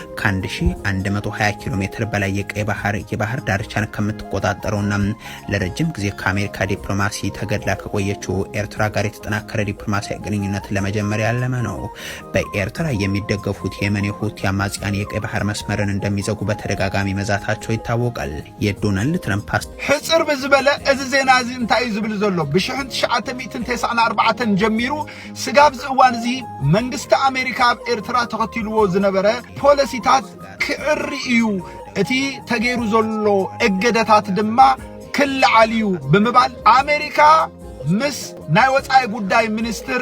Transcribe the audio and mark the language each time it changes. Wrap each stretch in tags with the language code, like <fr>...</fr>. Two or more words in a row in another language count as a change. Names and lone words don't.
<am>ከ1120 ኪሎ ሜትር በላይ የቀይ ባህር የባህር ዳርቻን ከምትቆጣጠረውና ለረጅም ጊዜ ከአሜሪካ ዲፕሎማሲ ተገድላ ከቆየችው ኤርትራ ጋር የተጠናከረ ዲፕሎማሲያዊ ግንኙነት ለመጀመር ያለመ ነው በኤርትራ የሚደገፉት የመን ሁቲ አማጽያን የቀይ ባህር መስመር ድንበርን እንደሚዘጉ በተደጋጋሚ መዛታቸው ይታወቃል። የዶናልድ ትራምፕ</am> <ti>ሕጽር ብዝበለ እዚ ዜና እዚ እንታይ ዝብል ዘሎ ብ1994 ጀሚሩ ስጋብ ዝእዋን እዚ መንግስቲ አሜሪካ ኣብ ኤርትራ ተኸቲልዎ ዝነበረ ፖሊሲታት ክዕሪ እዩ እቲ ተገይሩ ዘሎ እገደታት ድማ ክልዓልዩ ብምባል አሜሪካ ምስ ናይ ወፃኢ ጉዳይ ሚኒስትር</ti>